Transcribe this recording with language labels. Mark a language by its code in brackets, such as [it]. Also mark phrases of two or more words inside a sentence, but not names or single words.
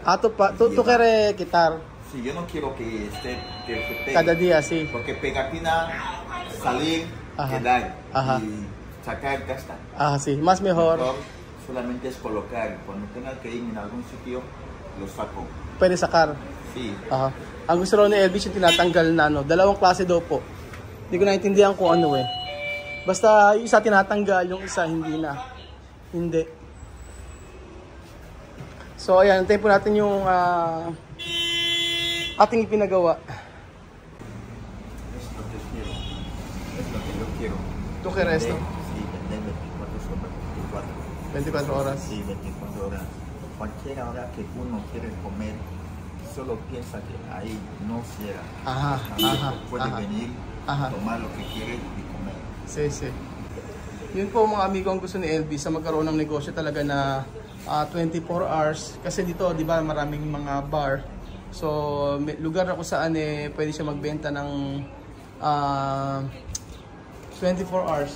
[es] Ah, tú quieres quitar Sí, yo no quiero que esté que se pegue. cada día, sí. Porque pegatina, salir, Ajá. quedar Ajá. y sacar, gasta. Ah, sí, más mejor. Solamente es colocar. Cuando tenga que ir en algún sitio, lo saco. [tl] Pwede sakar. [es] Sí. Aha. [tl] Ang gusto raw ni Elvis yung tinatanggal na ano, dalawang klase daw po. Hindi ko naintindihan kung ano eh. Basta yung isa tinatanggal, yung isa hindi na. Hindi. So ayan, antayin po natin yung ating ipinagawa. [es] Es lo que quiero. Es lo que yo quiero. ¿Tú quieres esto? Sí, vender 24 sobre 24. 24 horas. Sí, 24 horas. Cualquier hora que uno quiere comer, solo piensa que ahí no cierra. Ajá, ajá, Puede ajá. venir, Ajá. tomar lo que quiere y comer. Sí, sí. [tl] Yun po mga amigo ang gusto ni Elvis sa magkaroon ng negosyo talaga na 24 hours. Kasi dito, di ba, maraming mga bar. So, may lugar na kung saan pwede siya magbenta ng 24 hours.